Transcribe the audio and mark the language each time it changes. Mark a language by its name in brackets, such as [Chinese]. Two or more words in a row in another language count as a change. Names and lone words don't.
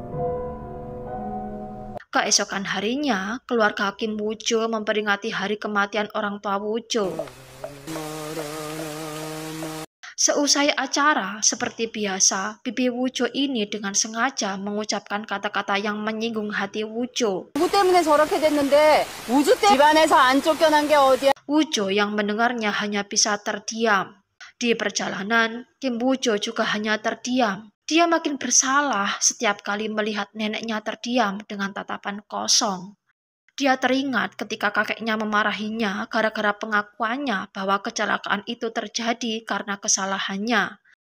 [Indonesian] Keesokan harinya, keluarga Kim Woo Jo memperingati hari kematian orang tua Woo Jo. Seusai acara, seperti biasa, bibi Woo Jo ini dengan sengaja mengucapkan kata-kata yang menyinggung hati Woo Jo. [Korean] 누구 때문에 저렇게 됐는데 우주 때 집안에서 안 쫓겨난 게 어디야? [Indonesian] Woo Jo yang mendengarnya hanya bisa terdiam. Di perjalanan, Kim Woo Jo juga hanya terdiam. Dia makin bersalah setiap kali melihat neneknya terdiam dengan tatapan kosong. Dia teringat ketika kakeknya memarahinya gara-gara pengakuannya bahwa kecelakaan itu terjadi karena kesalahannya.